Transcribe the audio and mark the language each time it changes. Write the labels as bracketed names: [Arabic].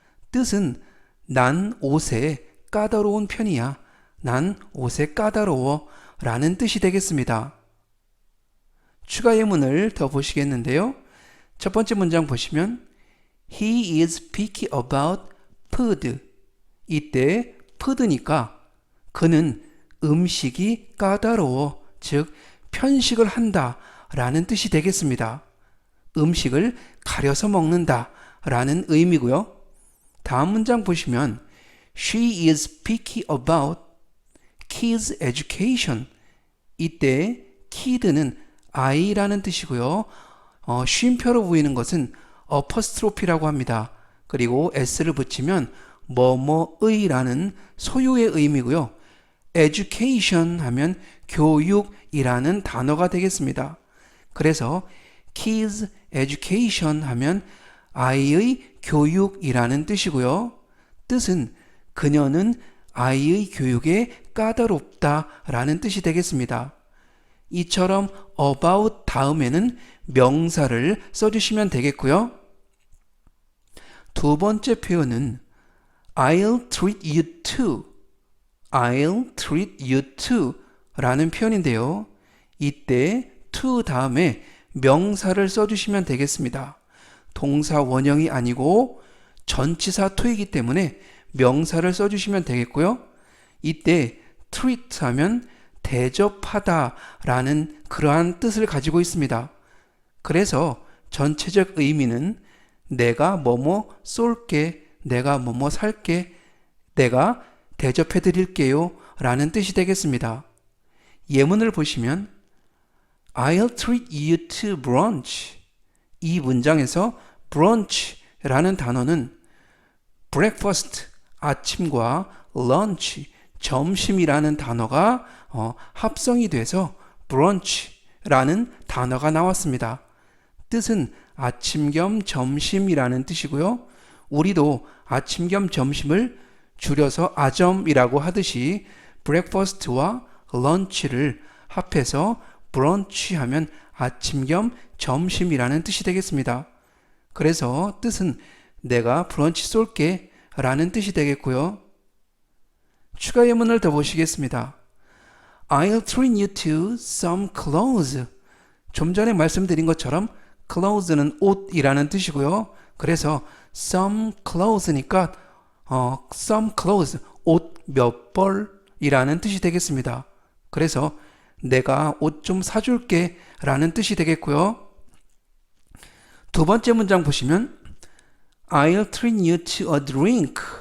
[Korean] 뜻은 난 옷에 까다로운 편이야. 난 옷에 까다로워 라는 뜻이 되겠습니다. 추가 예문을 더 보시겠는데요. 첫 번째 문장 보시면 [English] He is picky about food. [Korean] 이때 food니까 그는 음식이 까다로워, 즉 편식을 한다 라는 뜻이 되겠습니다. 음식을 가려서 먹는다 라는 의미고요. 다음 문장 보시면 [English] She is picky about kids education. [Korean] 이때 kid는 아이라는 뜻이고요. 쉼표로 보이는 것은 apostrophe라고 합니다. 그리고 s를 붙이면 뭐뭐의라는 소유의 의미고요. education 하면 교육이라는 단어가 되겠습니다. 그래서 [English] kids education [Korean] 하면 아이의 교육이라는 뜻이고요. 뜻은 그녀는 아이의 교육에 까다롭다 라는 뜻이 되겠습니다. 이처럼 about 다음에는 명사를 써주시면 되겠고요. 두 번째 표현은 [English] I'll treat you to, I'll treat you to [Korean] 라는 표현인데요. 이때 to 다음에 명사를 써주시면 되겠습니다. 동사 원형이 아니고 전치사 to이기 때문에 명사를 써주시면 되겠고요. 이때 treat 하면 대접하다 라는 그러한 뜻을 가지고 있습니다. 그래서 전체적 의미는 내가 뭐뭐 쏠게, 내가 뭐뭐 살게, 내가 대접해 드릴게요 라는 뜻이 되겠습니다. 예문을 보시면 [English] I'll treat you to brunch. [Korean] 이 문장에서 brunch라는 단어는 breakfast, 아침과 lunch, 점심이라는 단어가 합성이 돼서 brunch라는 단어가 나왔습니다. 뜻은 아침 겸 점심이라는 뜻이고요. 우리도 아침 겸 점심을 줄여서 아점이라고 하듯이 breakfast와 lunch를 합해서 brunch 하면 아침 겸 점심이라는 뜻이 되겠습니다. 그래서 뜻은 내가 브런치 쏠게 라는 뜻이 되겠고요. 추가 예문을 더 보시겠습니다. [English] I'll treat you to some clothes. [Korean] 좀 전에 말씀드린 것처럼 clothes는 옷이라는 뜻이고요. 그래서 [English] some clothes [Korean] 니까 some clothes, 옷 몇 벌이라는 뜻이 되겠습니다. 그래서 내가 옷 좀 사줄게 라는 뜻이 되겠고요. 두 번째 문장 보시면 [English] I'll treat you to a drink.